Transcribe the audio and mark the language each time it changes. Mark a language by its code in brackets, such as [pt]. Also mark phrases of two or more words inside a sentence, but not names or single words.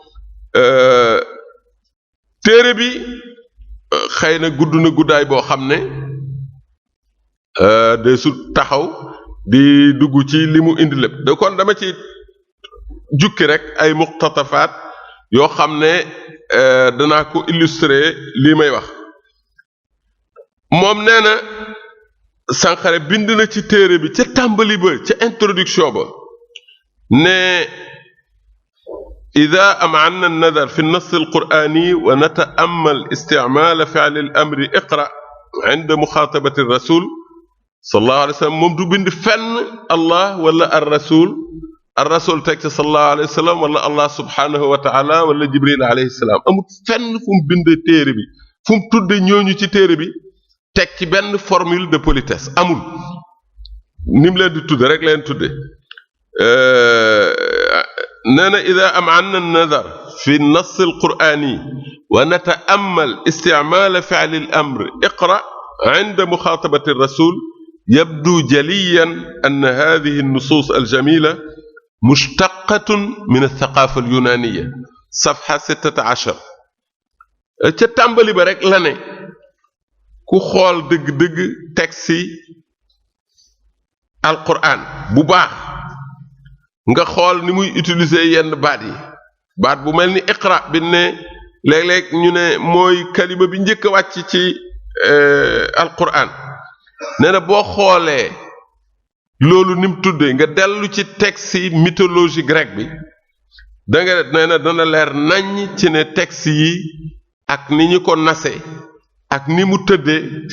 [wo] téere bi xëy na gudd na guddaay boo xam ne de su taxaw di dugg ci li mu indi lépp de kon dama ci jukki rek ay muqtatafaat yoo xam ne danaa ko illustrer lii may wax moom nee na Sankharé bind na ci téere bi ca tàmbali ba ca introduction ba ne [ar] إذا أمعنا النظر في النص القرآني ونتأمل استعمال فعل الأمر اقرأ عند مخاطبة الرسول صلى الله عليه وسلم [wo] moom du bind fenn Allah [ar] ولا الرسول [wo] teg ci [ar] صلى الله عليه وسلم ولا الله سبحانه وتعالى ولا جبريل عليه السلام [wo] amul fenn fu mu bind téere bi fu mu tudde ñooñu ci téere bi teg ci benn [fr] formule de politesse [wo] amul ni mu leen di tudde rek leen tudde nee na [ar] إذا أمعنا النظر في النص القرآني ونتأمل استعمال فعل الأمر اقرأ عند مخاطبة الرسول يبدو جليا أن هذه النصوص الجميلة مشتقة من الثقافة اليونانية صفحة 16 [wo] ca tàmbali ba rek la ne ku xool dëgg-dëgg texte yi alquran bu baax nga xool ni muy utiliser yenn baat bu mel ni iqra bi ne léeg-léeg ñu ne mooy kalima bi njëkk a wàcc ci alquran nee na boo xoolee loolu ni mu tuddee nga dellu ci texte yi [fr] mythologie grecque [wo] bi da nga nee na dana leer naññ ci ne texte yi ak ni ñu ko nase ak ni mu tëddee